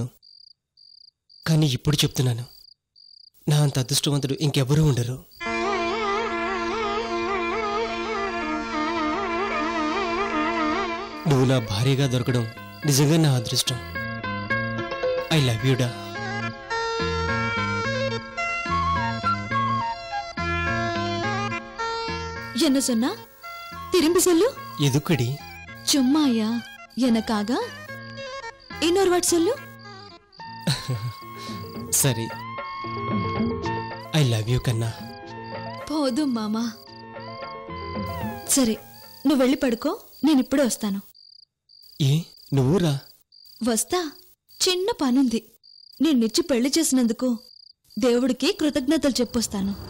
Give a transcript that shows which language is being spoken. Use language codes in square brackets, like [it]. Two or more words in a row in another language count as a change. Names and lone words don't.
[te] కానీ ఇప్పుడు చెప్తున్నాను, నా అంత అదృష్టవంతుడు ఇంకెవరూ ఉండరు. నువ్వు నా భార్యగా దొరకడం నిజంగా నా అదృష్టం. [en] I love you డా. [ta] என்ன சொன்னா? திரும்பி சொல்லு. எதுக்கடி? சும்மாயா, எனக்காக. இன்னொரு வாட் சொல்லு. சரி. [en] I love you కన్నా. [ta] போதும் மாமா. [te] సరే, నువ్వు వెళ్ళి పడుకో, నేను ఇప్పుడే వస్తాను. ఏ నువ్వు రా. వస్తా, చిన్న పనుంది. నిన్నిచ్చి పెళ్లి చేసినందుకు దేవుడికి కృతజ్ఞతలు చెప్పొస్తాను.